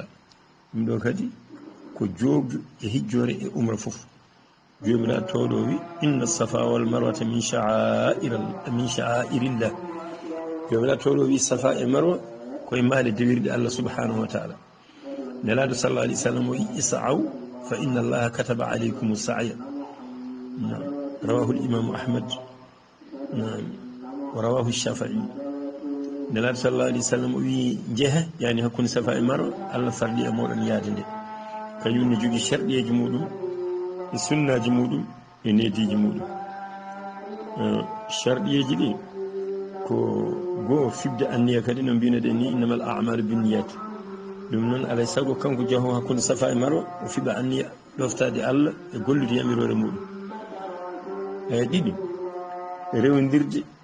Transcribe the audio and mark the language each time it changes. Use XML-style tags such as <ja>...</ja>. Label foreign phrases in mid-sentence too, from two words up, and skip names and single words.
<ff>ɗum ɗo kadi ko joobju e hijjore e umra fof jomiraɗo towɗo wi</ff> <ar>إن الصفا والمروة من شعائر الله</ar> <ff>jomiraɗo towɗo wi safa e marwa koye maale dewirde Allah</ff> <ar>سبحانه وتعالى</ar> <ff>nelaɗo</ff> <ar>صلى الله عليه وسلم</ar> <ff>wi</ff> <ar>اسعوا فإن الله كتب عليكم السعي رواه الإمام أحمد ورواه الشافعي</ar> <ff>nelaɗo</ff> <ar>صلى الله عليه وسلم</ar> <ff>wi jeehe yani hakkunde safa e marwa Allah farli e moɗon yaade nde kañum ne jogui sharɗiyeji muɗum e sunnaji muɗum e nediji muɗum sharɗiyeji ɗi ko goo fibde anniya kadi no mbinoɗen ni</ff> <ar>إنما الأعمال بالنيات</ar> <ff>ɗum noon alay saago kanko jaaho hakkude safa e marwa o fiɓa anniya ɗoftade Allah e gollude yamirore muɗum ɗiɗi rewndirde</ff>